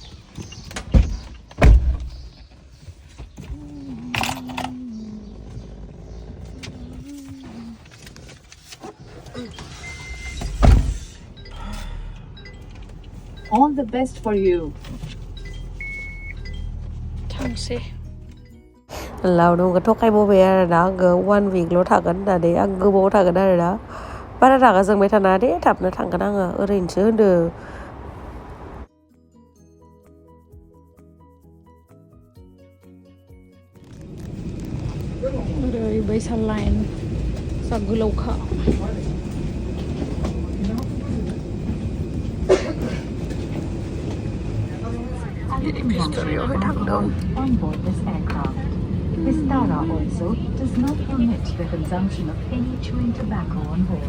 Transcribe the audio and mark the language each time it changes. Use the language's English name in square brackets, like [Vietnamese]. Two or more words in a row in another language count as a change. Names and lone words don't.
[English] All the best for you. [Bodo] थांसै लावदुमखौ थगायबोबाय आरोना आङो 1 weekल' थागोन होननानै आं गोबाव थागोन आरोना बारा रागा जोंबाय थानाङा दे थाबनो थांगोन आङो ओरैनोसो होनदों ओरैबायसा लाइन जा गोलावखा [English] On board this aircraft. Vistara also does not permit the consumption of any chewing tobacco on board.